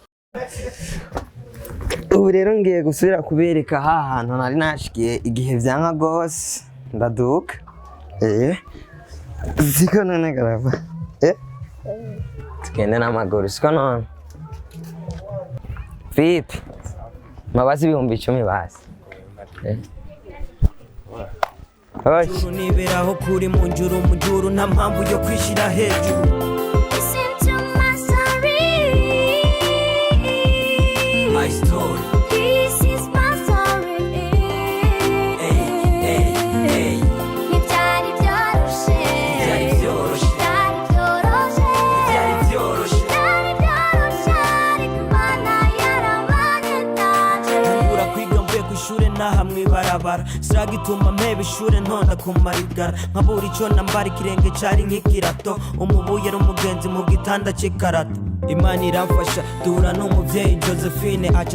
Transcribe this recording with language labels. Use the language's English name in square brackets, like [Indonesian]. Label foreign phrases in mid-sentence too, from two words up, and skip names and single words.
[Rundi] ubu rero ngiye gusubira kubereka hantu nari nashikiye igihe vyanka gose ndaduka siko none garava tugende n'amaguru siko none vipi mabazi ibihumbi 10 basi niberaho kuri mu njuru nta mpamvu yo kwishira hejuru. [English] Listen to my story. My story. This is my story. [Rundi] Ntibyari byoroshe. Byari byoroshye. Ariko Imana yarabanye nanjye. Ntangura kwiga mvuye ku ishure naha mw'ibarabara siragituma mpeba ishure ntonda kumarigara nkabura ico nambara ikirenge cari nk'ikirato umubuye ari umugenzi mu gitanda c'ikarato Imana iramfasha duhura n'umuvyeyi Josephine aca